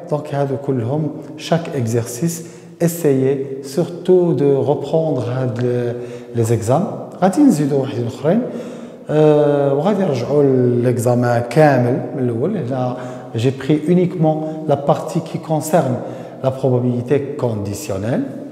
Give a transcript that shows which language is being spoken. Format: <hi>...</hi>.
<fr>Donc chaque exercice, essayez surtout de reprendre les examens.</fr> <ar>غادي نزيدو واحدين اخرين وغادي نرجعوا l'examen كامل من الاول. هنا</ar> <fr>j'ai pris uniquement la partie qui concerne la probabilité conditionnelle.</fr>